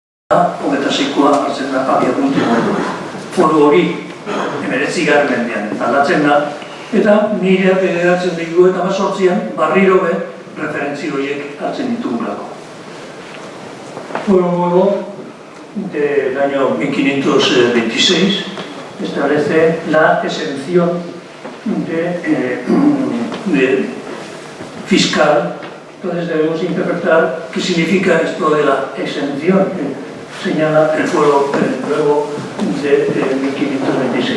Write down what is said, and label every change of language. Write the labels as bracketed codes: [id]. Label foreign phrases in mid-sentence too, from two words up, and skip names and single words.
[eu] Hogeita seikoa hartzen da abiapuntu moduan. Foru hori 19. mendean aldatzen da, eta 1918an berriro be referentzia horiek hartzen ditugulako. [es] Luego, del año 1526, establece la exención fiscal. Entonces debemos interpretar qué significa esto de la exención que señala el fuero nuevo de 1526.